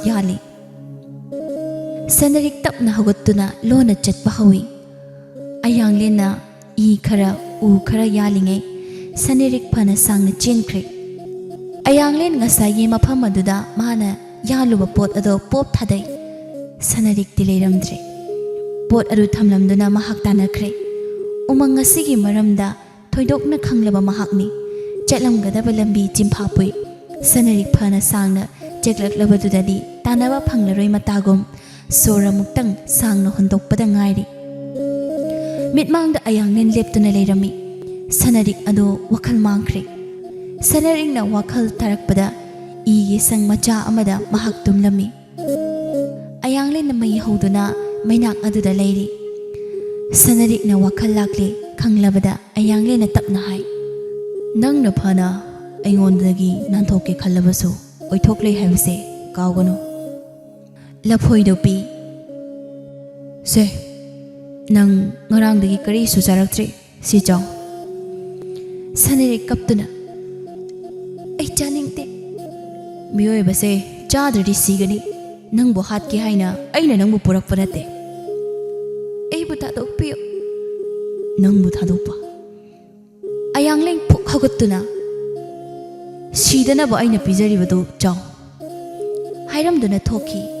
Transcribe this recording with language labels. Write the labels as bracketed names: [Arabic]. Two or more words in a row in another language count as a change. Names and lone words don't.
[Manipuri] yali sanarik tapna hagottuna lona chatpa hawi Ayanglen na i khara u khara yalingai sanarik phana sangna chenkre Ayanglen ngasai mafam aduda mana yaluba pot ado pop thadai sanarik tileiramdre pot adu thamlamduna mahak tanakre umang ngasigi maramda thoidokna khanglaba mahakni chatlamgadaba lambi chimpapui sanarik phana sangna cheklaklabadudadi tanaba phanglaroi matagom sora muktang sangna hondokpada ngairi mitmangda Ayanglen leptuna leirami sanarik ado wakhal mangkre sanarik na wakhal tarakpada igi sang macha amada mahak tumlami Ayanglen na mai hauduna mainak aduda leiri sanarik na wakhal lakle khanglabada Ayanglen na tapna hai nangna phana aingondagi nanthokke khallabasu oithokle haibse kawganu laphoi dopi se nang ngarangdagi kari su charaktre si jaw sanarik kaptuna ai chaningte miyoi base chadri sigani nangbo hat ki haina aina nangbu purak panate ei buta dokpiyo nangbu thadokpa Ayanglen phuk hagottuna sidana ba aina pijari badu jaw hairamduna thoki